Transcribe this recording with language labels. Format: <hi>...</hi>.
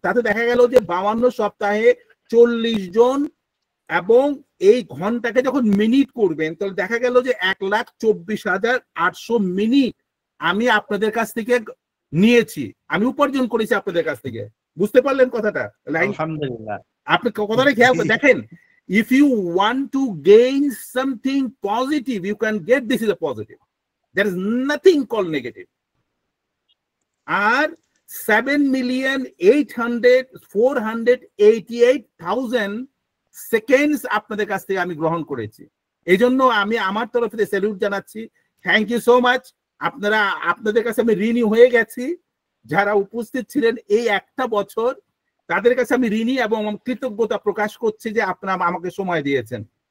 <bn>তাতে দেখা গেল যে 52 সপ্তাহে 40 জন, এবং এই ঘন্টাকে যখন মিনিট করবেন তাহলে দেখা গেল যে 1,24,800 মিনিট আমি আপনাদের কাছ থেকে নিয়েছি, আমি উপার্জন করেছি আপনাদের কাছ থেকে। বুঝতে পারলেন কথাটা? আলহামদুলিল্লাহ। আপনি কথাটা খেয়াল করে দেখেন,</bn> <en>if you want to gain something positive you can get, this is a positive, there is nothing called negative.</en> <bn>আর 7,488,000 seconds আপনাদের কাছ থেকে আমি গ্রহণ করেছি। এই জন্য আমি আমার তরফ থেকে স্যালুট জানাচ্ছি।</bn> <en>Thank you so much.</en> <bn>আপনাদের কাছে আমি ঋণী হয়ে গেছি। যারা উপস্থিত ছিলেন এই একটা বছর, তাদের কাছে আমি ঋণী এবং কৃতজ্ঞতা প্রকাশ করছি যে আপনারা আমাকে সময় দিয়েছেন।</bn>